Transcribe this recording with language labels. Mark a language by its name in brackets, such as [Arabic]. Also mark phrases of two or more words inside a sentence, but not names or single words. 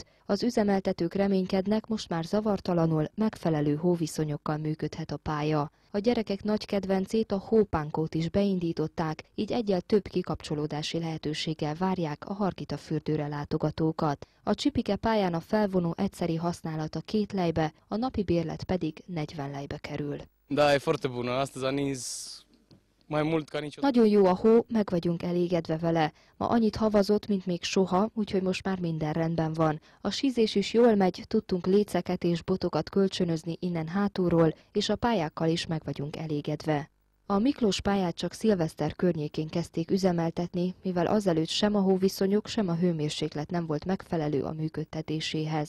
[Hungarian] Az üzemeltetők reménykednek, most már zavartalanul, megfelelő hóviszonyokkal működhet a pálya. A gyerekek nagy kedvencét, a hópánkót is beindították, így egyel több kikapcsolódási lehetőséggel várják a Hargitafürdőre látogatókat. A csipike pályán a felvonó egyszeri használata 2 lejbe, a napi bérlet pedig 40 lejbe kerül. [Romanian] Da, e foarte bună. Astăzi a nins mai mult ca niciodată. [Hungarian] Nagyon jó a hó, meg vagyunk elégedve vele. Ma annyit havazott, mint még soha, úgyhogy most már minden rendben van. A sízés is jól megy, tudtunk léceket és botokat kölcsönözni innen hátulról, és a pályákkal is meg vagyunk elégedve. A Miklós pályát csak szilveszter környékén kezdték üzemeltetni, mivel azelőtt sem a hóviszonyok, sem a hőmérséklet nem volt megfelelő a működtetéséhez.